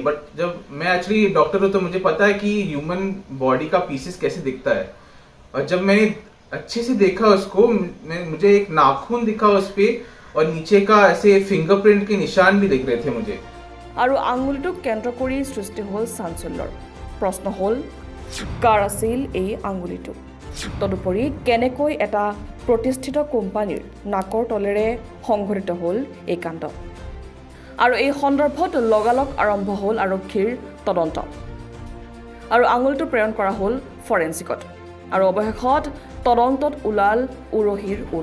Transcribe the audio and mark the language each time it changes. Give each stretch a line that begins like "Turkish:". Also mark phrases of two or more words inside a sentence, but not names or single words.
Hindi: बट जब मैं एक्चुअली डॉक्टर हूँ तो मुझे पता है कि
English: human body
Hindi: का पीसेस कैसे दिखता है। और जब मैंने अच्छे से देखा उसको, मुझे एक नाखून दिखा उस पे और नीचे का ऐसे फिंगरप्रिंट के निशान भी दिख रहे थे मुझे।
Assamese: আৰু আঙুলিটোক কেন্দ্ৰ কৰি সৃষ্টি হ'ল চাঞ্চল্যৰ। প্ৰশ্ন হ'ল কাৰ আছিল এই আঙুলিটো? তদুপৰি কেনেকৈ এটা প্ৰতিষ্ঠিত কোম্পানীৰ নাকৰ তলেৰে সংঘটিত হল এই কাণ্ড? আৰু এই সন্দৰ্ভত লগালগ আৰম্ভ হল আৰক্ষীৰ তদন্ত আৰু আঙুলিটো প্ৰেৰণ কৰা হল ফৰেনচিকত আৰু অৱশেষত তদন্তত ওলাল উৰহীৰ উল।